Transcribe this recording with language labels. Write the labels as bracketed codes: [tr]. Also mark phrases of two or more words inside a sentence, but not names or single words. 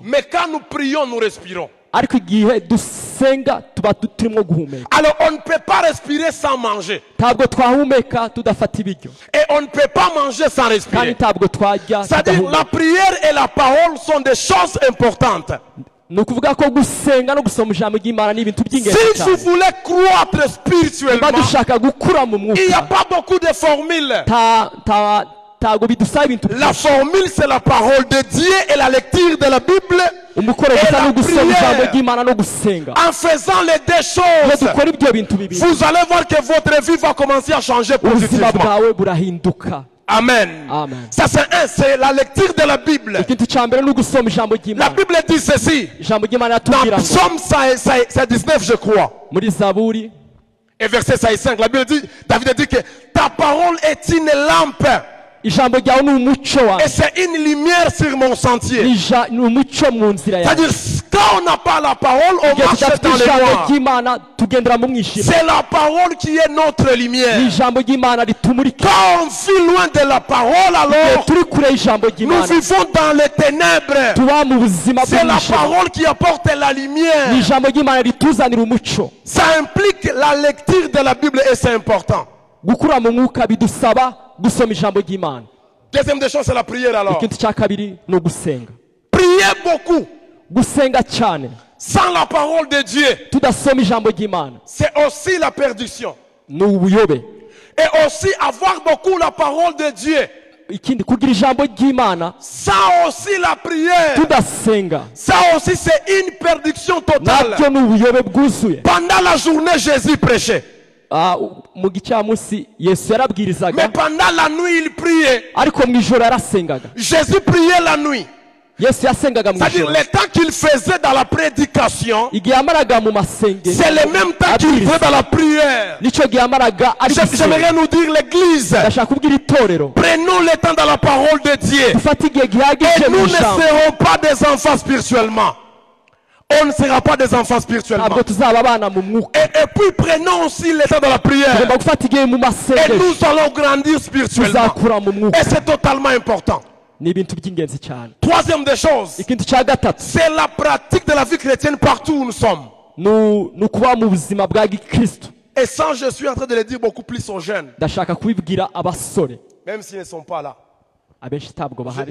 [fr] Mais quand nous prions, nous respirons. [rw] ariko igihe dusenga tuba turimo guhumeka. [fr] Alors on ne peut pas respirer sans manger. [rw] ntabwo twahumeka tudafata ibiryo, [fr] Et on ne peut pas manger sans [rw] kandi [fr] respirer. [rw] ntabwo twarya [fr] C'est-à-dire [rw] tudahumeka. [fr] la prière et la parole sont des choses importantes. [rw] ni ukuvuga ko gusenga no gusoma ijambo ry'Imana ni ibintu by'ingenzi [fr] Si vous [rw] cyane. [fr] voulez croître [rw] niba [fr] spirituellement, [rw] dushaka gukura mu [fr] il n'y a [rw] mwuka [fr] pas beaucoup de formules. [rw] ntabwo bidusaba ibintu [fr] La [rw] byinshi. [fr] formule, c'est la parole de Dieu et la lecture de la Bible. [rw] umukoro [fr] Et [rw] gusa [fr] la [rw] no gusoma ijambo [fr] prière. [rw] ry'Imana no gusenga. [fr] En faisant les deux [rw] iyo [fr] choses, [rw] dukora ibyo bintu bibiri [fr] vous allez voir que votre vie va commencer à changer [rw] ubuzima [fr] positivement. [rw] bwawe burahinduka. Amen. Amen. [fr] Ça, c'est la lecture de la Bible. [rw] ikintu cya mbere ni ugusoma ijambo [fr] La [rw] ry'Imana. [fr] Bible dit ceci. [rw] ijambo ry'Imana [fr] Dans [rw] yatubwira ngo [fr] Psaume 19, je crois. [rw] muri zaburi [fr] Et verset 5, la Bible dit, David dit que ta parole est une lampe [rw] ijambo ryawe ni umucyo wawe, [fr] et c'est une lumière sur mon sentier. [rw] ni umucyo mu nzira yawe. [fr] C'est-à-dire, quand on n'a pas la parole, on [rw] igihe [fr] marche [rw] tudafite [fr] dans les [rw] ijambo [fr] noirs. [rw] ry'Imana tugendera mu mwijima. [fr] C'est la parole qui est notre [rw] ni [fr] lumière. [rw] ijambo ry'Imana ritumurika. [fr] Quand on vit loin de la parole, [rw] igihe [fr] alors [rw] turi kure y'ijambo [fr] nous [rw] ry'Imana [fr] vivons dans les ténèbres. [rw] tuba mu buzima [fr] C'est la [rw] bw'umwijima. [fr] parole qui apporte la [rw] ni [fr] lumière. [rw] ijambo ry'Imana rituzanira umucyo. [fr] Ça implique la lecture de la Bible et c'est important. [rw] gukura mu mwuka bidusaba gusoma ijambo ry'Imana. [fr] Deuxième des choses, c'est la prière alors. [rw] ikintu cya kabiri ni ugusenga. [fr] Priez beaucoup [rw] gusenga cyane [fr] sans la parole de Dieu, [rw] tudasoma ijambo ry'Imana [fr] c'est aussi la perdition. [rw] ni ubuyobe. [fr] Et aussi avoir beaucoup la parole de Dieu, [rw] ikindi kugira ijambo ry'Imana [fr] ça aussi la prière, [rw] tudasenga [fr] ça aussi c'est une perdition totale. [rw] nabyo ni ubuyobe bwuzuye. [fr] Pendant la journée, Jésus prêchait. [rw] mu gicamunsi Yesu [fr] Mais [rw] yarabwirizaga, [fr] pendant la nuit, il priait. [rw] ariko mu ijoro yarasengaga. [fr] Jésus priait la nuit. [rw] Yesu yasengaga mu [fr] C'est-à-dire [rw] ijoro. [fr] le temps qu'il faisait dans la prédication, [rw] igihe yamaraga mu masengero [fr] c'est le même temps qu'il faisait dans la prière. [rw] nicyo gihe yamaraga ari gusenga. [fr] J'aimerais nous dire l'église, [rw] ndashaka kubwira itorero [fr] prenons le temps dans la parole de Dieu. [rw] dufate igihe [fr] Et [rw] gihagije mu [fr] nous ne [rw] ijambo. [fr] serons pas des enfants spirituellement. On ne sera pas des enfants spirituellement. [rw] ntabwo tuzaba abana mu mwuka. [fr] Et puis prenons aussi le temps de la prière. [rw] tugomba gufata igihe mu [fr] Et [rw] masengero [fr] nous allons grandir spirituellement. [rw] tuzakura mu mwuka. [fr] Et c'est totalement important. [rw] ni ibintu by'ingenzi cyane. [fr] Troisième des choses, [rw] ikintu cya gatatu [fr] c'est la pratique de la vie chrétienne partout où nous sommes. [rw] ni ukuba mu buzima bwa gikristo. [fr] Et ça, je suis en train de le dire beaucoup plus aux jeunes, [rw] ndashaka kubibwira abasore [fr] même s'ils ne sont pas là. [rw] abenshi ntabwo bahari.